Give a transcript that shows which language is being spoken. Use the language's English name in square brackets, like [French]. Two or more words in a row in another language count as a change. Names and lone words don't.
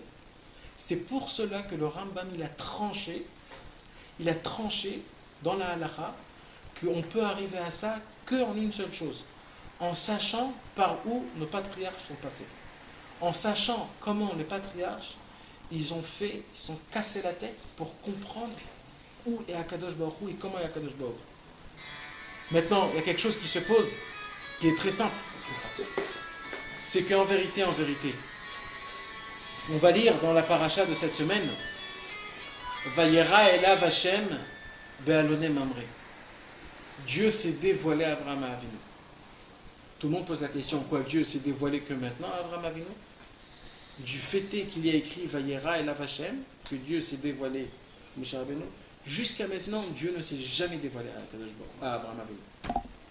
[French] C'est pour cela que le Rambam, il a tranché dans la halakha qu'on peut arriver à ça qu'en une seule chose, en sachant par où nos patriarches sont passés, en sachant comment les patriarches ils sont cassés la tête pour comprendre où est [Hebrew] הקדוש ברוך הוא [French] et comment est [Hebrew] הקדוש ברוך הוא. [French] Maintenant, il y a quelque chose qui se pose, qui est très simple, c'est qu'en vérité, on va lire dans la paracha de cette semaine, [Hebrew] וירא אליו ה' באלני ממרא. [French] Dieu s'est dévoilé à Avraham Avinu. Tout le monde pose la question, quoi, Dieu s'est dévoilé que maintenant à Avraham Avinu? Du fait qu'il y a écrit [Hebrew] וירא אליו ה, [French] que Dieu s'est dévoilé Moshe Rabbeinu, jusqu'à maintenant, Dieu ne s'est jamais dévoilé à Avraham Avinu.